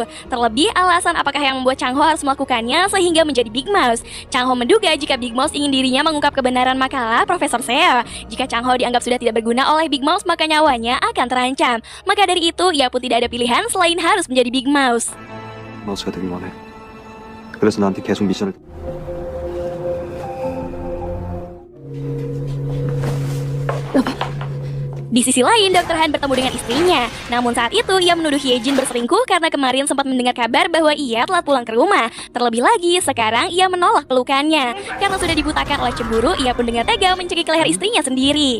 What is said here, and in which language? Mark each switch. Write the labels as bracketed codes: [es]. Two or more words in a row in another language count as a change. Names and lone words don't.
[id] Terlebih alasan apakah yang membuat Chang Ho harus melakukannya sehingga menjadi Big Mouse. Chang Ho menduga jika Big Mouse ingin dirinya mengungkap kebenaran makalah Profesor Seo. Jika Chang Ho dianggap sudah tidak berguna oleh Big Mouse, maka nyawanya akan terancam. Maka dari itu, ia pun tidak ada pilihan selain harus menjadi Big Mouse. [ko] 마우스가 되길 원해. 그래서 나한테 계속 미션을 [id] Di sisi lain, Dr. Han bertemu dengan istrinya. Namun saat itu, ia menuduh Hyejin berselingkuh karena kemarin sempat mendengar kabar bahwa ia telah pulang ke rumah. Terlebih lagi, sekarang ia menolak pelukannya. Karena sudah dibutakan oleh cemburu, ia pun dengan tega mencekik leher istrinya sendiri.